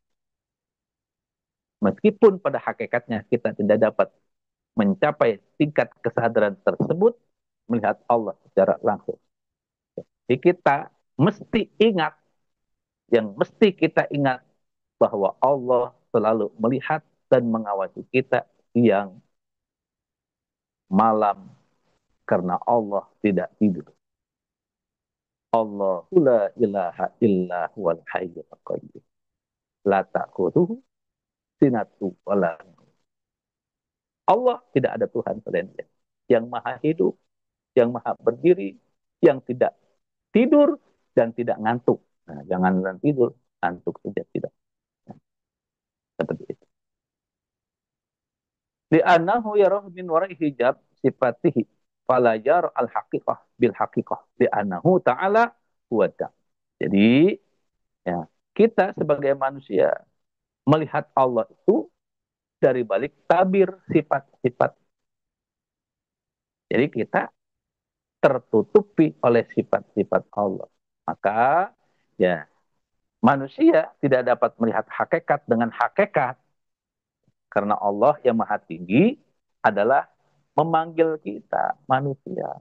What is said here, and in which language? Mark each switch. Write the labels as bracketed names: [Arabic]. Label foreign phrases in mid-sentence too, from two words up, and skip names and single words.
[Indonesian] Meskipun pada hakikatnya kita tidak dapat mencapai tingkat kesadaran tersebut, melihat Allah secara langsung. Jadi kita mesti ingat, yang mesti kita ingat bahwa Allah selalu melihat dan mengawasi kita siang, malam, karena Allah tidak tidur. [Arabic] الله لا إله إلا هو الحي القيوم. لا تأخذه سنة ولا نوم. [Indonesian] Allah tidak ada Tuhan selain Dia. Yang maha hidup, yang maha berdiri, yang tidak tidur dan tidak ngantuk. Nah, jangan tidur, ngantuk saja tidak. Nah, seperti itu. [Arabic] لأنه يراه من وراء حجاب صفاته فلا يرى الحقيقة بالحقيقة لأنه تعالى هودا. [Indonesian] Jadi ya, kita sebagai manusia melihat Allah itu dari balik tabir sifat-sifat. Jadi kita tertutupi oleh sifat-sifat Allah. Maka ya manusia tidak dapat melihat hakikat dengan hakikat karena Allah yang maha tinggi adalah memanggil kita manusia.